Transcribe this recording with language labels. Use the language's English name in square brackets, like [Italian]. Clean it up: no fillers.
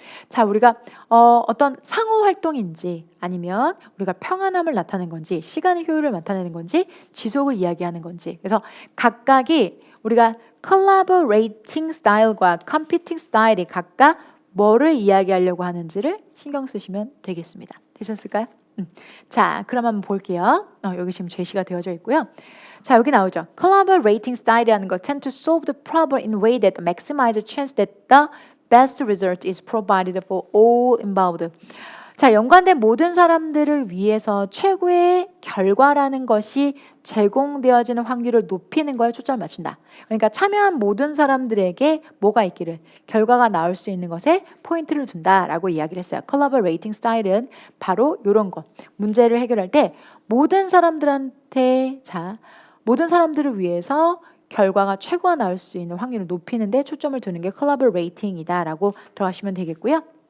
[Korean] 자, 우리가 어떤 상호 활동인지 아니면 우리가 평안함을 나타내는 건지, 시간의 효율을 나타내는 건지, 지속을 이야기하는 건지. 그래서 각각이 우리가 collaborating style과 competing style이 각각 뭐를 이야기하려고 하는지를 신경 쓰시면 되겠습니다. 되셨을까요? 자, 그럼 한번 볼게요. 여기 지금 제시가 되어져 있고요. 자, 여기 나오죠. [English] Collaborating style [Korean] 이라는 거 [English] tend to solve the problem in a way that maximizes the chance that the best result is provided for all involved. [Korean] 자, 연관된 모든 사람들을 위해서 최고의 결과라는 것이 제공되어지는 확률을 높이는 거에 초점을 맞춘다. 그러니까 참여한 모든 사람들에게 뭐가 있기를 결과가 나올 수 있는 것에 포인트를 둔다라고 이야기를 했어요. Collaborating style은 바로 이런 거. 문제를 해결할 때 모든 사람들한테 모든 사람들을 위해서 결과가 최고가 나올 수 있는 확률을 높이는 데 초점을 두는 게 collaborating이다라고 들어가시면 되겠고요.